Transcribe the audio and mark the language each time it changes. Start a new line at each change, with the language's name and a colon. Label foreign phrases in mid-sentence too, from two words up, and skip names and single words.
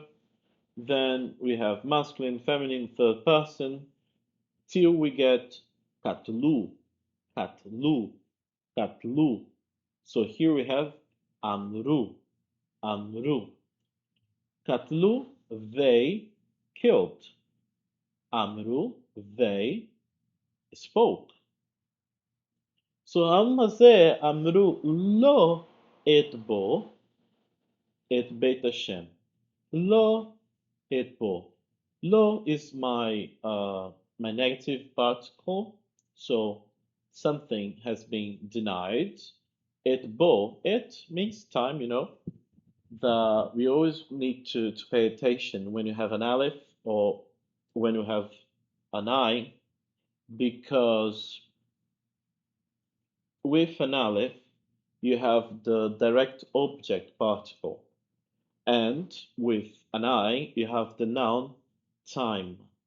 English: Then we have masculine, feminine, third person, till we get
Hebrew: katlu, katlu, katlu.
English: So here we have
Hebrew: amru, amru.
English: Katlu, they killed. Amru, they spoke.
Hebrew: So Amazeh Amru lo et bo et bet Hashem. Lo et bo.
English: Lo is my negative particle. So something has been denied.
Hebrew: Et bo.
English: Et means time, you know. We always need to pay attention when you have an aleph or when you have an I, because with an aleph you have the direct object particle, and with an I you have the noun time.